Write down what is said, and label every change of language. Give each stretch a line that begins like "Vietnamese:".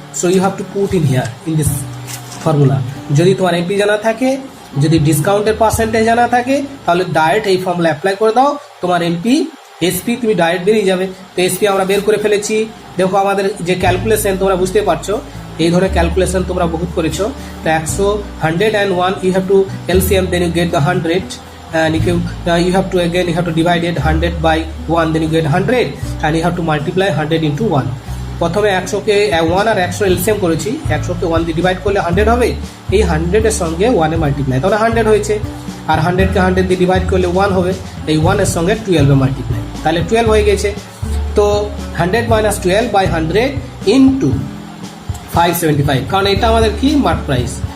English: So you have to put in here in this formula.
Bangla: যদি তোমার MP জানা থাকে, যদি ডিসকাউন্টের পার্সেন্টেজ জানা থাকে, তাহলে ডাইরেক্ট এই ফর্মুলা অ্যাপ্লাই করে দাও, তোমার এসপি তুমি ডাইরেক্ট বেরিয়ে যাবে। তো এসপি আমরা বের করে ফেলেছি। দেখো আমাদের যে ক্যালকুলেশন তোমরা বুঝতে পারছো, এই ধরনের ক্যালকুলেশন তোমরা বহুত করেছো।
English: তো 101 you have to LCM, then you get the 100, and you have to again you have to divide it 100 by 1, then you get 100, and you have to multiply 100 into 1.
Bangla: প্রথমে 100কে 1 আর 100 এলসিএম করেছি, 100কে 1 দিয়ে ডিভাইড করলে 100 হবে, এই 100 এর সঙ্গে 1 এ মাল্টিপ্লাই, তাহলে 100 হয়েছে। আর 100কে 100 দিয়ে ডিভাইড করলে 1 হবে, এই 1 এর সঙ্গে 12 মাল্টিপ্লাই, তাহলে 12 হয়ে গেছে। তো 100 মাইনাস 12 বাই 100 ইন্টু 575, কারণ এটা আমাদের কি মার্ক প্রাইস।